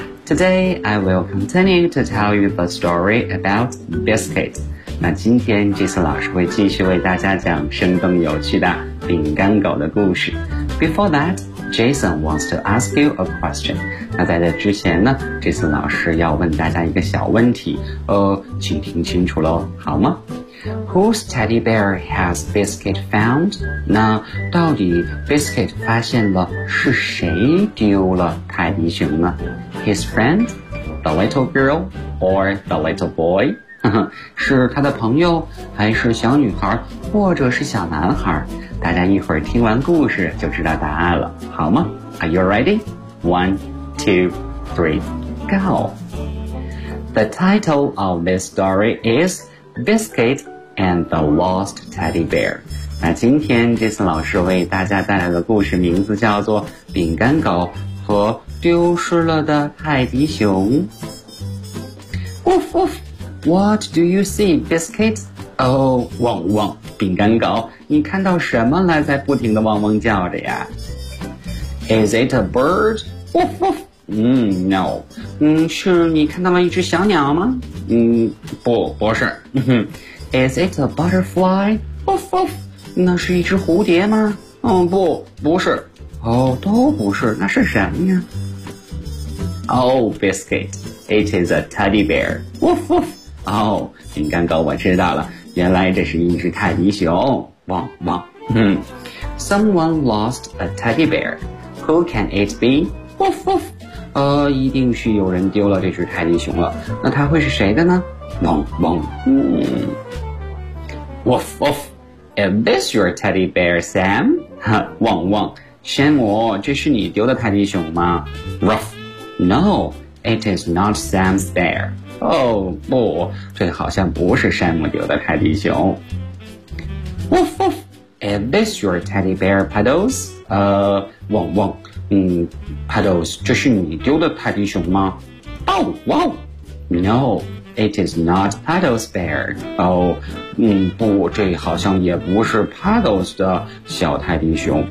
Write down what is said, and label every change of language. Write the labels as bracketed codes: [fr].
[en] Today, I will continue to tell you the story about Biscuit. [zh] 那今天 Jason 老师会继续为大家讲生动有趣的饼干狗的故事。 [en] Before that,Jason wants to ask you a question. [zh] 那在这之前呢， Jason 老师要问大家一个小问题，请听清楚咯，好吗？ [en] Whose teddy bear has Biscuit found? [zh] 那到底 Biscuit 发现了是谁丢了泰迪熊呢？ [en] His friend? The little girl? Or the little boy? [zh] 是他的朋友，还是小女孩，或者是小男孩？大家一会儿听完故事就知道答案了，好吗？ [en] Are you ready? One, two, three, go! The title of this story is Biscuit and the Lost Teddy Bear. [zh] 那今天这次老师为大家带来的故事名字叫做饼干狗和丢失了的泰迪熊。 Woof woof! [en] What do you see, Biscuit? [zh] Oh, 汪汪，饼干狗，你看到什么了在不停地汪汪叫着呀？ [en] Is it a bird? Woof woof. No. [zh] 是你看到了一只小鸟吗？不是。 [en] Is it a butterfly? Woof woof. [zh] 那是一只蝴蝶吗？不是。都不是，那是什么呀？ [en] Oh, Biscuit. It is a teddy bear. Woof woof. [zh] 饼干狗，我知道了，原来这是一只泰迪熊，汪汪。 [en] Someone lost a teddy bear. Who can it be? Woof woof. [zh] 一定是有人丢了这只泰迪熊了。那它会是谁的呢？ [en] 汪汪，Woof woof, is this your teddy bear, Sam? [zh] 汪汪，山姆，这是你丢的泰迪熊吗 ？ [en] Ruff, no, it is not Sam's bear. [zh] 哦，不，这好像不是山姆丢的泰迪熊。 [en] Woof woof, is this your teddy bear, Puddles? [zh] 汪汪，Puddles, 这是你丢的泰迪熊吗 ？ [en] Oh, wow, no. It is not Puddles' bear. [zh] 不，这好像也不是 Puddles 的小泰迪熊。